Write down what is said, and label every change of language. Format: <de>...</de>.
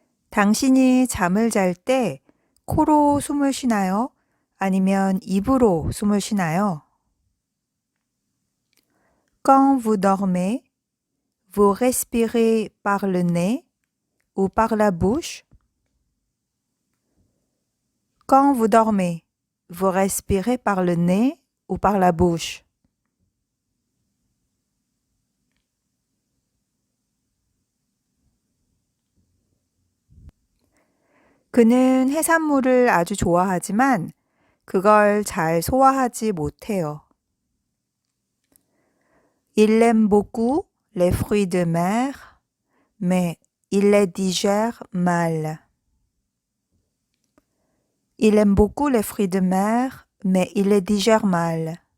<ko>당신이 잠을 잘 때 코로 숨을 쉬나요? 아니면 입으로 숨을 쉬나요?</ko> <fr>Quand vous dormez, vous respirez par le nez ou par la bouche? Quand vous dormez, vous respirez par le nez ou par la bouche?</fr> <ko>그는 해산물을 아주 좋아하지만 그걸 잘 소화하지 못해요.</ko> <fr>Il aime beaucoup les fruits de mer, mais il les digère mal. Il aime beaucoup les fruits de mer, mais il les digère mal.</fr>